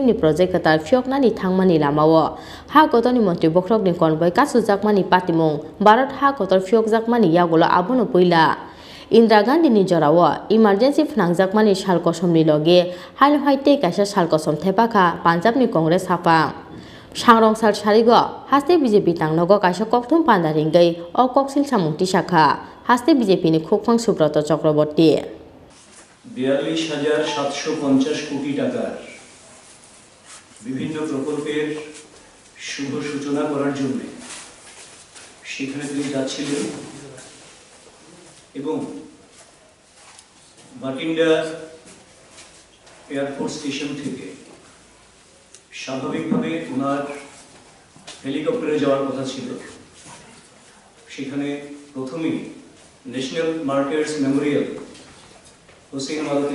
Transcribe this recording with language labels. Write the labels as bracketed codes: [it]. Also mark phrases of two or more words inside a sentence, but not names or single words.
[trp] ni project katar fioknani thangmani lamawo ha kotoni montri bokhrokni konbai kasujakmani patimung Bharat ha kotor fiokjakmani yagulo abono poila Indira Gandhi ni jorao emergency phnangjakmani salkosomni loge hainhoite kaisa salkosom thepaka Punjab ni Congress hafang Sangrong sarigo haste BJP tanglogo kaisa kokthum pandaringei o koksilcha mungti saka haste BJP ni khupong Subrata Chakraborty [bn] 42,750 কোটি টাকার বিভিন্ন প্রকল্পের শুভ সূচনা করার জন্য সেখানে তিনি যাচ্ছিলেন এবং বাটিন্ডা [en] airport station [bn] থেকে স্বাভাবিকভাবে ওনার হেলিকপ্টারে যাওয়ার কথা ছিল সেখানে প্রথমেই ন্যাশনাল মার্টার্স মেমোরিয়াল হোসেন ওয়ালাতে